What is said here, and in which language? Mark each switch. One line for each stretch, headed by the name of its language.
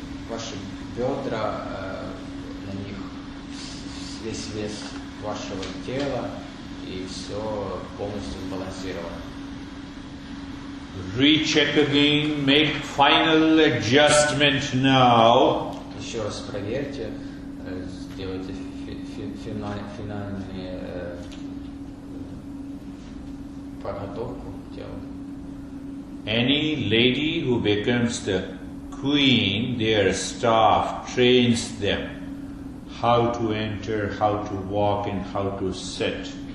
Russian: Ваши бедра, на них весь вес вашего тела, и все полностью сбалансировано.
English: Recheck again, make final adjustment now.
Russian: Еще раз проверьте, сделайте финальные подготовку тела.
English: Any lady who becomes the queen, their staff trains them how to enter, how to walk and how to sit.